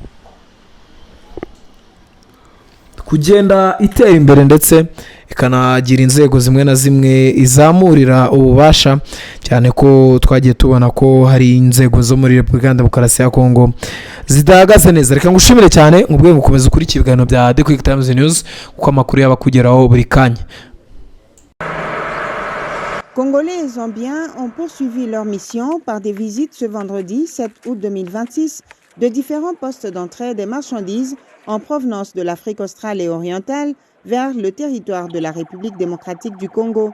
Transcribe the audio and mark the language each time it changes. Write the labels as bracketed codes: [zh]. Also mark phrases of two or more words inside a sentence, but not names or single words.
[rw] kugenda itera imbere ndetse ikanagira inzego zimwe na zimwe izamurira ububasha, cyane ko twagiye tubona ko hari inzego zo muri Repubulika ya Demokarasi ya Kongo zidahagaze neza. Reka ngushimire cyane, ngubwe gukomeza ukurikira ibiganiro bya The Quick Times News kuko amakuru yabakugeraho buri kanya. [fr] Congolais et Zambiens ont poursuivi leur mission par des visites ce vendredi 7 août 2026 de différents postes d'entrée des marchandises en provenance de l'Afrique australe et orientale vers le territoire de la République démocratique du Congo.